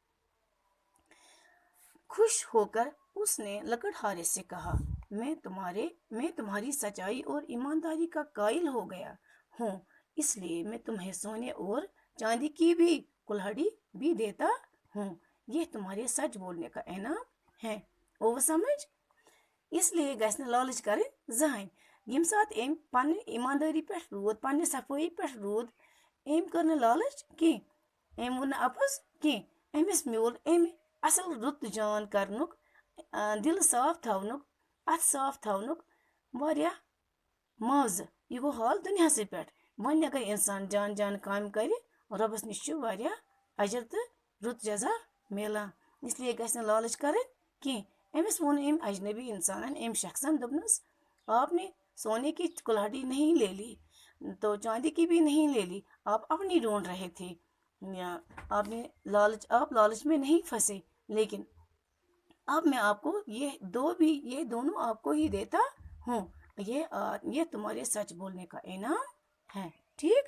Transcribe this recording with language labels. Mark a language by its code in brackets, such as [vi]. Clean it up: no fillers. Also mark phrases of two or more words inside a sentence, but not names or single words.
[ur] خوش ہو کر اس نے لکڑہارے سے کہا میں تمہاری سچائی اور ایمانداری کا قائل ہو گیا ہوں، اس لیے میں تمہیں سونے اور چاندی کی بھی کُلہاڑی بھی دیتا ہوں، یہ تمہارے سچ بولنے کا انعام ہے۔ [ks] او سمجھ، اس لیے گژھِ نہٕ لالٕچ کرٕنۍ زٕہٕنۍ۔ ییٚمہِ ساتہٕ أمۍ پننہِ ایٖماندٲری پٮ۪ٹھ روٗد، پننہِ صفٲیی پٮ۪ٹھ روٗد، أمۍ کٔر نہٕ لالٕچ کینٛہہ، أمۍ ووٚن نہٕ اَپُز کینٛہہ، أمِس میوٗل أمۍ اصل رُت جان کرنُک، دِل صاف تھاونُک، اتھ صاف تھاونُک واریاہ معاوضہٕ۔ یہِ گوٚو حال دُنیاہسٕے پٮ۪ٹھ۔ وۄنۍ اگر اِنسان جان کامہِ کرِ، رۄبس نِش چھُ واریاہ اجر تہٕ رُت جزا میلان، اس لیے گژھِ نہٕ لالٕچ کرٕنۍ کینٛہہ۔ أمِس ووٚن أمۍ اجنبی انسانن، أمۍ شخصن، دوٚپنس [ur] آپ نے سونے کی کُلہاڑی نہیں لے لی تو چاندی کی بھی نہیں لے لی، آپ اپنی ڈھونڈ رہے تھے، آپ لالچ میں نہیں پھنسے، لیکن اب میں آپ کو یہ دونوں آپ کو ہی دیتا ہوں، یہ تمہارے سچ بولنے کا انعام ہے، ٹھیک؟